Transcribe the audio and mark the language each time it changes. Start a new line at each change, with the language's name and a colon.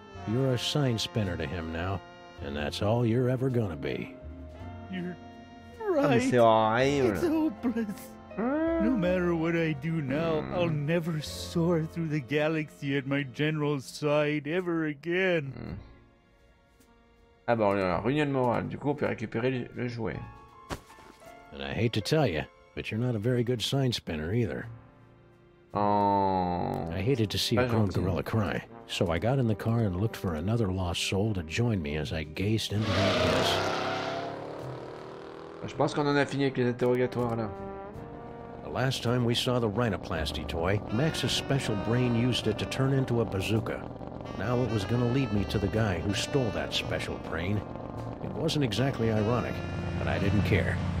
English: You're a sign spinner to him now, and that's all you're ever gonna be. You're
French: Ah, mais
English: right.
French: c'est horrible.
English: It's hopeless. No matter what I do now, I'll never soar through the galaxy at my General's side ever again.
French: Ah bah on a réunion de morale, du coup on peut récupérer le jouet.
English: And I hate to tell you, but you're not a very good sign spinner either. Oh. I hated to see a grown gorilla cry, so I got in the car and looked for another lost soul to join me as I gazed into the abyss.
French: Je pense qu'on en a fini avec les interrogatoires là.
English: The last time we saw the rhinoplasty toy, Max's special brain used it to turn into a bazooka. Now it was gonna lead me to the guy who stole that special brain. It wasn't exactly ironic, but I didn't care.